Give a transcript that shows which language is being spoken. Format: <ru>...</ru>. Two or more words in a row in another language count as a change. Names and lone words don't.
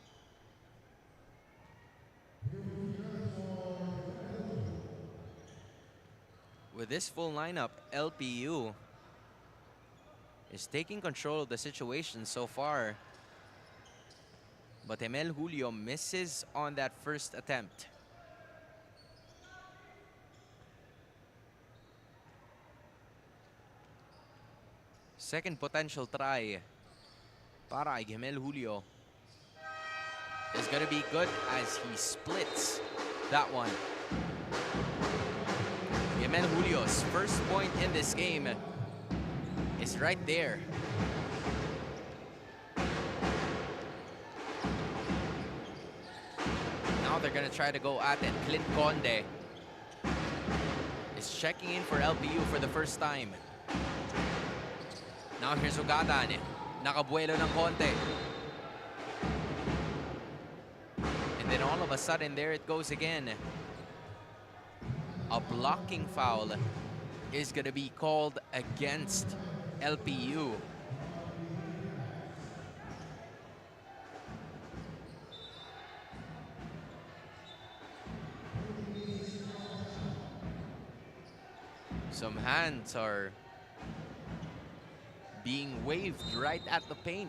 <en>With this full lineup, LPU is taking control of the situation so far. But Emel Julio misses on that first attempt. Second potential try</en> <tl>para kay</tl> <en>Gemel Julio is gonna be good as he splits that one. Gemel Julio's first point in this game is right there. Now they're gonna try to go at it. Clint Conde is checking in for LPU for the first time.</en> <tl>Now here's Ugadan. Nakabuelo ng konti.</tl> <en>And then all of a sudden, there it goes again. A blocking foul is going to be called against LPU. Some hands are being waved right at the paint.</en>